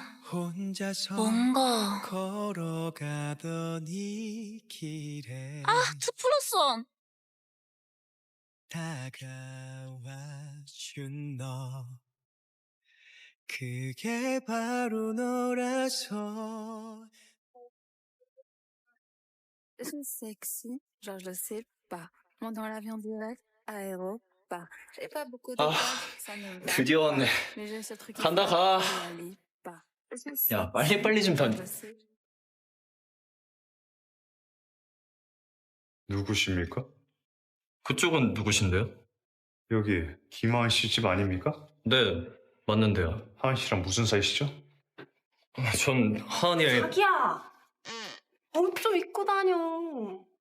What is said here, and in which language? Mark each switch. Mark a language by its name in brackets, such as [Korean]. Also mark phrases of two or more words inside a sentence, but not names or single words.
[Korean] 뭔가. 아, 2+1. 그게 바로 너라서. [French] Je suis sexy, genre je sais pas. Monte dans l'avion direct, aéroport. J'ai pas beaucoup de [Korean] 아, [French] temps, ça ne va [Korean] 드디어 왔네. [French] pas. Mais j'ai ce truc qui [Korean] 간다, [French] fait [Korean] 가. [French] que j'y arrive pas. Je suis [Korean] 야, [French] sexy, [Korean] 빨리 좀 다니. [French] je sais. [Korean] 누구십니까? 그쪽은 누구신데요? 여기 김하은 씨 집 아닙니까? 네, 맞는데요. 하은 씨랑 무슨 사이시죠? 전 하은이의 자기야! 옷 좀 입고 다녀.